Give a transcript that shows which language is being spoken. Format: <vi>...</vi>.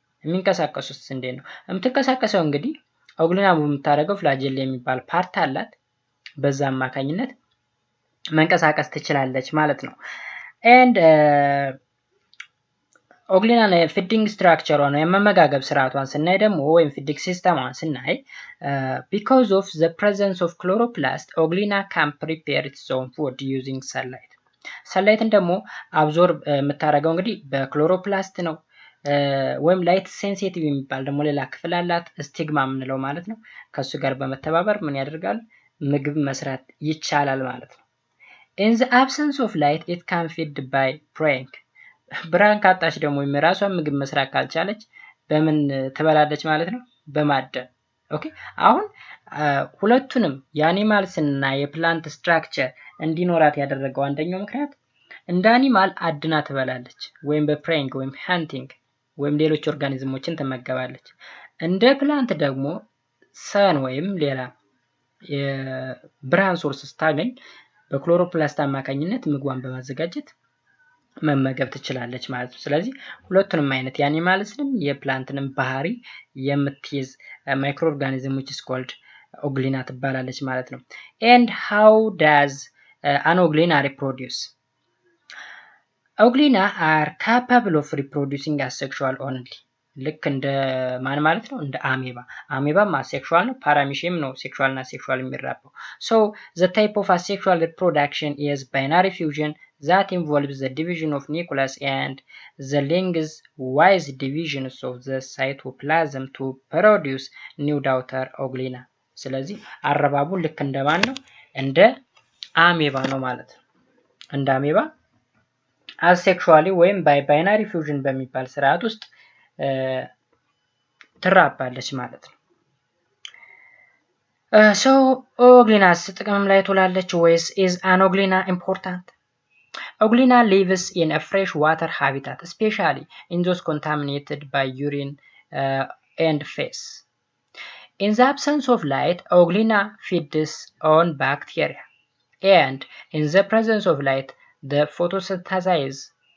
<am>የሚንቀሳቀሱት እንዴት ነው? የምትንቀሳቀሰው እንግዲህ ኦግሊና የምታደርገው ፍላጀላ የሚባል ፓርት አላት። በዛ አማካኝነት መንቀሳቀስ ትችላለች ማለት ነው። and ኦግሊና ፊዲንግ ስትራክቸሯን የመመጋገብ ስርዓቷን ስናይ ደግሞ ወይም ፊዲንግ ሲስተሟን ስናይ</am> <en>because of the presence of chloroplast Oglina can prepare its own food using sunlight.</en> <am>ሰንላይትን ደግሞ አብዞርብ የምታደርገው እንግዲህ በክሎሮፕላስት ነው ወይም ላይት ሴንሲቲቭ የሚባል ደግሞ ሌላ ክፍል አላት ስቲግማ የምንለው ማለት ነው። ከሱ ጋር በመተባበር ምን ያደርጋል? ምግብ መስራት ይቻላል ማለት ነው።</am> <en>in the absence of light it can feed by preying.</en> <am>ብርሃን ካጣች ደግሞ የራሷን ምግብ መስራት ካልቻለች በምን ትበላለች ማለት ነው? በማደን። ኦኬ አሁን ሁለቱንም የአኒማልስ እና የፕላንት ስትራክቸር እንዲኖራት ያደረገው አንደኛው ምክንያት እንደ አኒማል አድና ትበላለች ወይም በፕሬይንግ ወይም ሃንቲንግ ወይም ሌሎች ኦርጋኒዝሞችን ትመገባለች። እንደ ፕላንት ደግሞ ሰን ወይም ሌላ የብርሃን ሶርስ ስታገኝ በክሎሮፕላስት አማካኝነት ምግቧን በማዘጋጀት መመገብ ትችላለች ማለት ነው። ስለዚህ ሁለቱንም አይነት የአኒማልስንም የፕላንትንም ባህሪ የምትይዝ ማይክሮ ኦርጋኒዝም which is called Euglena ትባላለች ማለት ነው።</am> <en>and how does Anoglina reproduce? Euglena are capable of reproducing asexual only.</en> <am>ልክ እንደ ማን ማለት ነው? እንደ አሜባ። አሜባም አሴክሹዋል ነው፣ ፓራሚሽም ነው ሴክሹዋል እና ሴክሹዋል የሚራባው።</am> <en>so the type of asexual reproduction is binary fusion that involves the division of nucleus and the lengthwise divisions of the cytoplasm to produce new daughter Euglena.</en> <am>ስለዚህ አረባቡ ልክ እንደማን ነው? እንደ አሜባ ነው ማለት ነው። እንደ አሜባ አሴክሹዋሊ ወይም ባይናሪ ፊውዥን በሚባል ስርዓት ውስጥ ትራባለች ማለት ነው። so Euglena ጥቅም ላይ ትውላለች ወይስ</am> <en>is Anoglina important? Euglena lives in a fresh water habitat, especially in those contaminated by urine and feces. In the absence of light, Euglena feeds on bacteria, and in the presence of light, they photosynthesize.</en>